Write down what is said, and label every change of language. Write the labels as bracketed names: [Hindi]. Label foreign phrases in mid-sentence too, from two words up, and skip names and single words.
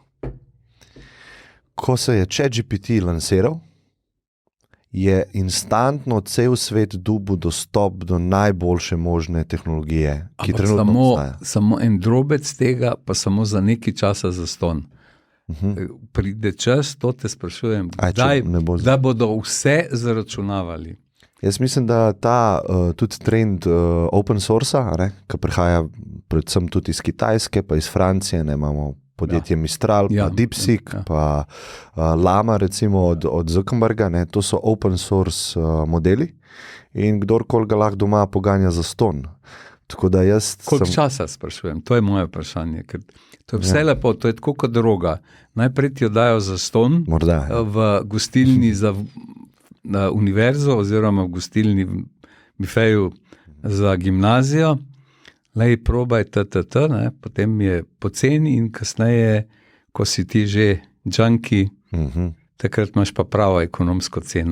[Slovenian] Ko se je ChatGPT lansiral, je instantno cel svet dobil dostop do najboljše možne tehnologije, ki trenutno obstaja. Samo en drobec tega, pa samo za nekaj časa zastonj. Pride čas, to te sprašujem, da bodo vse zaračunavali. Jaz mislim, da ta tudi trend [English] open source- [Slovenian] a, ki prihaja predvsem tudi iz Kitajske, pa iz Francije, imamo podjetje Mistral, pa DeepSeek, pa Llama recimo od Zuckerberga, to so [English] open source [Slovenian] modeli in kdorkoli ga lahko doma poganja zastonj. Koliko časa sprašujem? To je moje vprašanje, ker to je vse lepo, to je tako kot droga. Najprej ti jo dajo zastonj v gostilni za na univerzo oziroma v gostilni bifeju za gimnazijo, probaj potem je poceni in kasneje, ko si ti že junkie, takrat imaš pa pravo ekonomsko ceno.